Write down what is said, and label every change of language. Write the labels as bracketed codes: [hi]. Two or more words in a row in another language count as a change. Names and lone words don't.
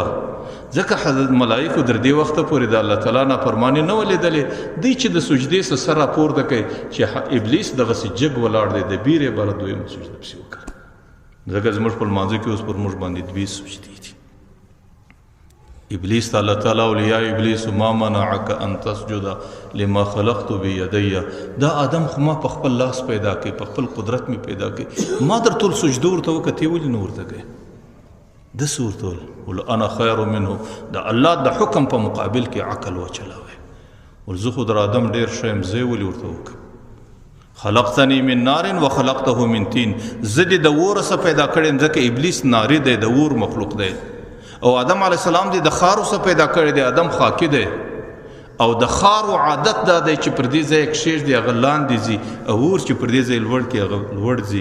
[ps] ځکه حضرت ملائکو در دې وخته پورې د [ar] الله تعالی [ps] نافرماني نه ولیدلې. دی چې د سجدې څه سر راپورته کوي چې ابلیس دغسې جګ ولاړ دی، د بیرې باره دویمه سجده پسې وکړه. ځکه زموږ په لمانځه کې اوس پر موږ باندې دوې سجدې دي. ابلیس ته [ar] الله تعالی [ps] ویل [ar] یا ابلیس ما منعک ان تسجد لما خلقت بیدی. [ps] دا آدم خو ما په خپل لاس پیدا کړي، په خپل قدرت مې پیدا کړي، ما در ټول سجده ورته وکړه، ته ولې نه ورته کوې؟ ده څه ورته ویل؟ ول [ar] انا خیر منه. [ps] د الله د حکم په مقابل کې عقل وچلاوی. ول زه خو در آدم ډېر ښه یم، زه یې ولې ورته وکړم؟ [ar] خلقتنی من نار وخلقته من طین. [ps] زه دې د اوره څه پیدا کړی یم، ځکه ابلیس ناري دی، د اور مخلوق دی. او آدم [ar] علیه السلام [ps] دی د خارو څه پیدا کړی دی، آدم خاکی دی. او د خارو عادت دا دی چې پر دې ځای کښېږدي هغه لاندې ځي، او اور چې پر دې ځای لوړ کړي هغه لوړ ځي.